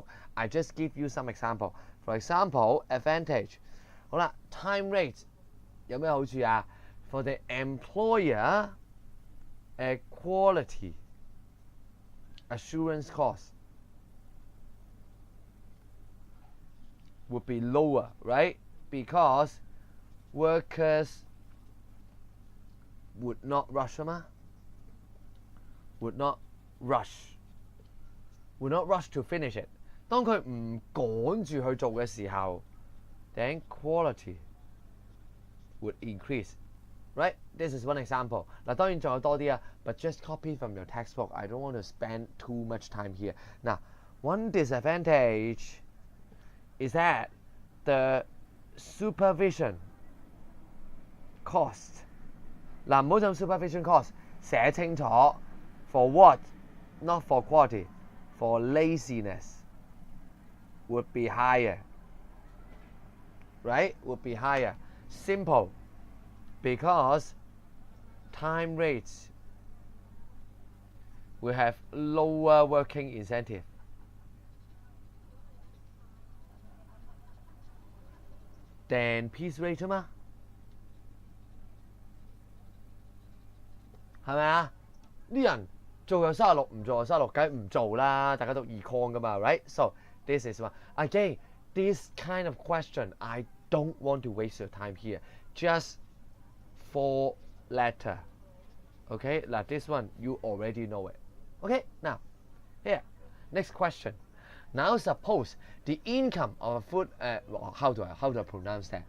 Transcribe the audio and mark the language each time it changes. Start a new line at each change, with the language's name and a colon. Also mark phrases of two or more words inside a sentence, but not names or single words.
English: I just give you some example. For example, advantage.
Cantonese: 好啦 time rate 有咩好處啊
English: ？For the employer, quality assurance cost would be lower, right? Because workers would not rush would not rush to finish it.
Cantonese: 當佢唔趕住去做嘅時候
English: then quality would increase, right? This is one example.
Cantonese: 嗱，當然仲有多啲啊
English: but just copy from your textbook. I don't want to spend too much time here. Now, one disadvantage is that the supervision cost.
Cantonese: 嗱，唔好就
English: supervision cost
Cantonese: 寫清楚
English: for what, not for quality, for laziness would be higher, right? Would be higher. Simple, because time rates will have lower working incentive. Than piece rate
Cantonese: 嘛，係咪啊？啲人做又36，唔做又36，梗係唔做啦。大家讀 econ 噶嘛
English: ，right? So this is one. Again, this kind of question, I don't want to waste your time here. Just 4 letter. Okay, now this one you already know it. Okay, now here, next question. Now suppose the income of a food, how do I pronounce that?